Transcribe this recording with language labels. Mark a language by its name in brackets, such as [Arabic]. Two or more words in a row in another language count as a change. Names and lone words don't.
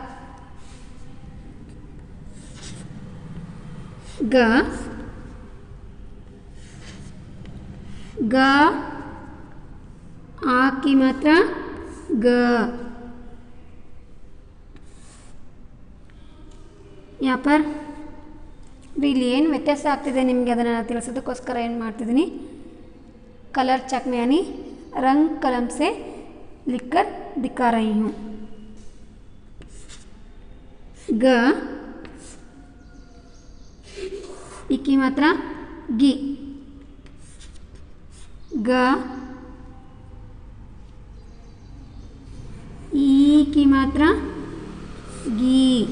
[Hindi] ग ग आ की मात्रा ग। यहाँ पर [Kannada] ಇಲ್ಲಿ ಏನು ವ್ಯತ್ಯಾಸ ಆಗ್ತಿದೆ ನಿಮಗೆ ಅದನ್ನು ತಿಳಿಸೋದಕ್ಕೋಸ್ಕರ ಏನು ಮಾಡ್ತಿದ್ದೀನಿ, [English] color chalk [Hindi] में यानी रंग कलम से लिखकर दिखा रही हूँ। ग ई की मात्रा गी, ग ई की मात्रा गी,